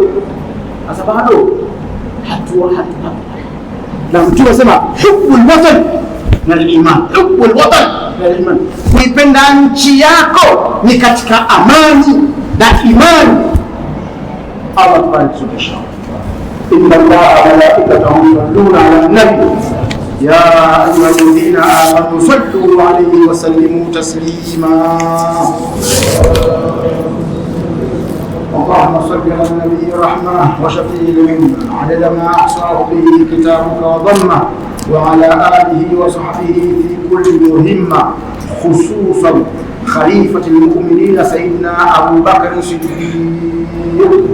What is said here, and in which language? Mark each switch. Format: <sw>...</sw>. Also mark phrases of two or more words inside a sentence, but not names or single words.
<sw>Sasa bado na Mtume anasema</sw> <ar>حب الوطن من الإيمان حب الوطن من الإيمان,</ar> <sw>kuipenda nchi yako ni katika amani na imani. Allah tubariki inshallah.</sw> <ar>إن الله وملائكته يصلون على النبي يا أيها الذين آمنوا صلوا عليه وسلموا تسليما. اللهم صل على النبي الرحمة وشفيع المنة عدد ما أحصاه به كتابك وضمه، وعلى آله وصحبه في كل مهمة، خصوصا خليفة المؤمنين سيدنا أبو بكر الصديق،</ar>